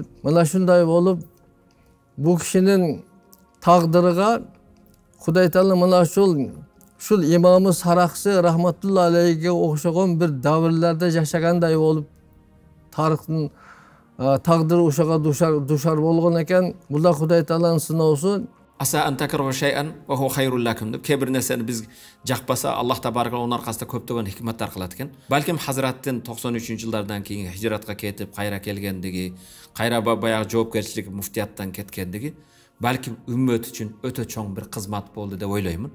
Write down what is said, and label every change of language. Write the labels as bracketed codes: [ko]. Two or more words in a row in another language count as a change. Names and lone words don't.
[ky] Мына ушундай болуп бул кишинин тагдырыга Кудай Таала мына ушул имамы Саракчы [ar] رحمة الله عليه [ky] окшогон бир давырларда жашагандай болуп тарыхтын тагдыры ушуга душар болгон экен. Бул да Кудай Тааланын сыноосу. [ar] عسى أن تكرهوا شيئا وهو خير لكم [ky] деп кээ бир нерсени биз жакпаса Аллах табарак онун аркасында көптөгөн хикматтар кылат экен. Балким Хазраттын 93-жылдардан кийин хижратка кетип кайра келгендиги, кайра баягы жоопкерчилик муфтияттан кеткендиги балким үммөт үчүн өтө чоң бир кызмат болду деп ойлоймун.